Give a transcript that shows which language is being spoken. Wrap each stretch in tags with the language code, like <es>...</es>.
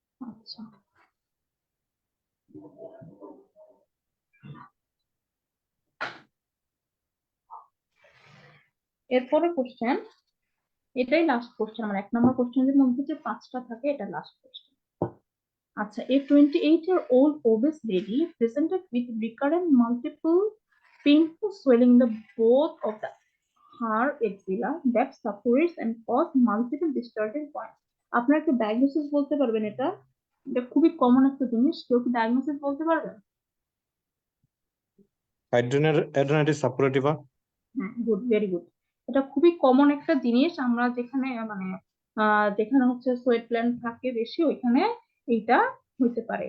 <bn>আচ্ছা, এরপরে কোশ্চেন, এটাই লাস্ট কোশ্চেন, আমার 1 নম্বর কোশ্চেনের মধ্যে যে 5টা থাকে এটা লাস্ট কোশ্চেন।</bn> <en>আচ্ছা, a 28-year-old obese lady presented with recurrent multiple painful swelling in the both of her axilla that supports and cause multiple discharging points.</en> <bn>আপনারা একটা ডায়াগনোসিস বলতে পারবেন? এটা এটা খুবই কমন একটা জিনিস, কেউ কি ডায়াগনোসিস বলতে পারবেন?</bn> <en>Hidradenitis suppurativa.</en> <bn>হ্যাঁ, গুড, ভেরি গুড। এটা খুবই কমন একটা জিনিস, আমরা যেখানে মানে যেখানে হচ্ছে সোয়েট গ্ল্যান্ড থাকে বেশি ওইখানে এইটা হইতে পারে।</bn>